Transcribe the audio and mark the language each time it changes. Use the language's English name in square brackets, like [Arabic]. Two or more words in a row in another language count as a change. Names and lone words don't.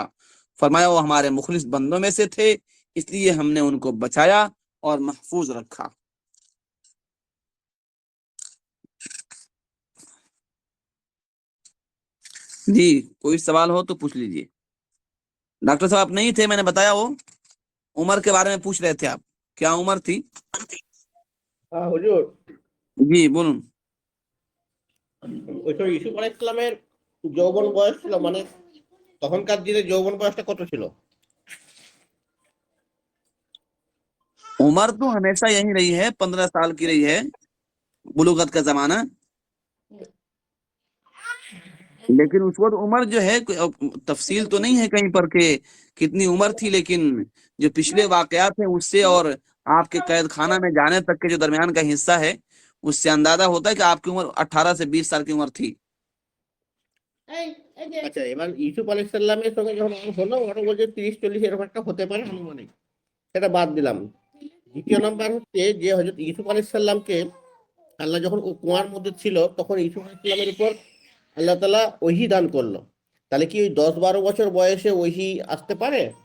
[Urdu] فرمایا وہ ہمارے مخلص بندوں میں سے تھے، اس لیے ہم نے ان کو بچایا اور محفوظ رکھا۔ جی کوئی سوال ہو تو پوچھ لیجئے۔ ڈاکٹر صاحب آپ نہیں تھے، میں نے بتایا وہ عمر کے بارے میں پوچھ رہے تھے آپ، کیا عمر تھی؟ [Bangla] হ্যাঁ হুজুর, জি বলুন. ওই সময় ইউসুফ আলাইহিস সালামের যৌবন বয়স ছিল, মানে তখনকার দিনে যৌবন বয়সটা কত ছিল? [Urdu] عمر تو ہمیشہ یہی رہی ہے، 15 سال کی رہی ہے بلوغت کا زمانہ، لیکن اس وقت عمر جو ہے تفصیل تو نہیں ہے کہیں پر کہ کتنی عمر تھی، لیکن جو پچھلے واقعات ہیں اس سے اور آپ کے قید خانہ میں جانے تک کے جو درمیان کا حصہ ہے اس سے اندازہ ہوتا ہے کہ آپ کی عمر 18 سے 20 سال کی عمر تھی۔ [Bangla] আচ্ছা, এবার ইউসুফ আলাইহিস সালামের সঙ্গে যখন হলো, ওরা বলছে 30-40 এরকম একটা হতে পারে আনুমানিক, সেটা বাদ দিলাম। দ্বিতীয় নাম্বার হচ্ছে যে হযরত ইউসুফ আলাইহিস সালামকে আল্লাহ যখন ও কুয়ার মধ্যে ছিল তখন ইউসুফ আলাইহিস সালামের উপর আল্লাহ তাআলা ওহী দান করলো, তাহলে কি ওই 10-12 বছর বয়সে ওহী আসতে পারে?